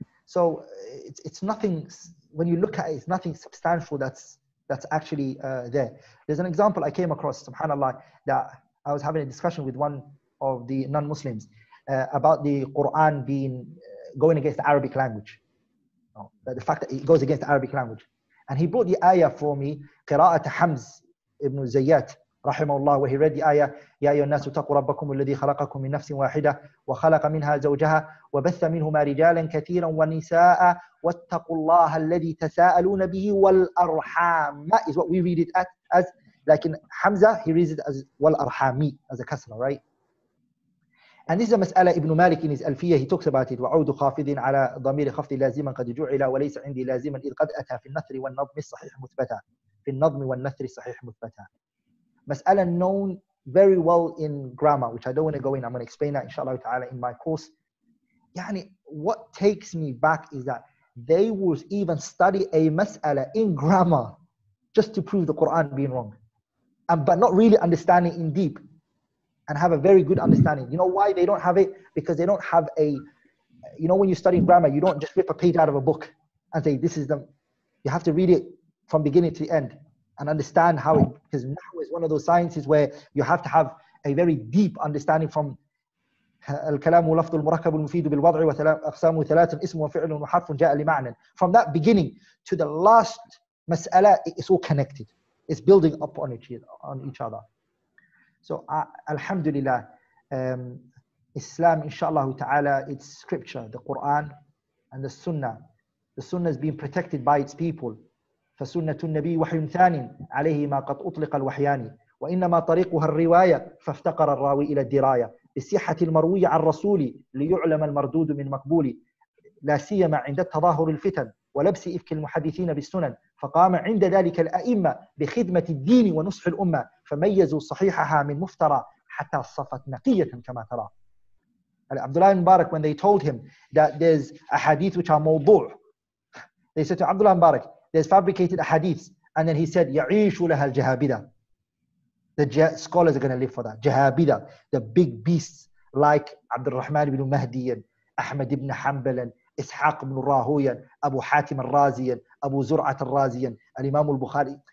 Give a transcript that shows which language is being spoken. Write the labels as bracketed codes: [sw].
[en] So it's nothing, when you look at it, it's nothing substantial that's actually there. There's an example I came across, subhanAllah, that I was having a discussion with one of the non-Muslims about the Qur'an going against the Arabic language. The fact that it goes against the Arabic language. And he brought the ayah for me, [ar] قراءة حمز [en] ibn Zayyat rahimahullah, where he read the ayah, [ar] يا أيها الناس اتقوا ربكم الذي خلقكم من نفس واحدة وخلق منها زوجها وبث منهما رجالا كثيرا ونساء واتقوا الله الذي تساءلون به والأرحام [en] is what we read it as. Like in Hamza, he reads it as والأرحامي, as a kasra, right? And this is a مسألة Ibn Malik in his Alfiyah, he talks about it. [ar] وعود خافض على ضمير خفض لازما قد جعل وليس عندي لازما إذ قد أتى في النثر والنظم الصحيح مثبتا. في النظم والنثر الصحيح مثبتا. [en] مسألة known very well in grammar, which I don't want to go in. I'm going to explain that inshallah ta'ala in my course. Yani, what takes me back is that they will even study a mas'ala in grammar just to prove the Qur'an being wrong, but not really understanding in deep and have a very good understanding. You know why they don't have it? Because they don't have a, you know, when you study grammar, you don't just rip a page out of a book and say, this is the, you have to read it from beginning to the end and understand how it, because Nahw is one of those sciences where you have to have a very deep understanding from [ar] الكلام لفظ المركب المفيد بالوضع وأقسامه ثلاث اسم وفعل وحرف جاء لمعنى. [en] From that beginning to the last mas'ala, it's all connected. It's building up on each other. So alhamdulillah, Islam, inshallah ta'ala, it's scripture, the Qur'an and the Sunnah. The Sunnah is being protected by its people. [ar] فسنة النبي وحي ثان عليه ما قد أطلق الوحيان وإنما طريقها الرواية فافتقر الراوي إلى الدراية بصحة المروي عن رسول ليعلم المردود من مقبول لا سيما عند التظاهر الفتن ولبس إفك المحدثين بالسنن فقام عند ذلك الأئمة بخدمة الدين ونصح الأمة فميزوا صحيحها من مفترى حتى صفت نقية كما ترى. [en] Abdullah Mubarak, when they told him that there's a hadith which are mawdu', they said to Abdullah Mubarak, there's fabricated hadiths, and then he said, [ar] يَعِيشُ لَهَا الْجَهَابِدَةِ. [en] The scholars are going to live for that. Jahabida, the big beasts like Abdul Rahman ibn Mahdi and Ahmad ibn Hanbal and Ishaq ibn Rahuyan, Abu Hatim al-Razi and Abu Zur'at al-Razi and Imam al-Bukhari.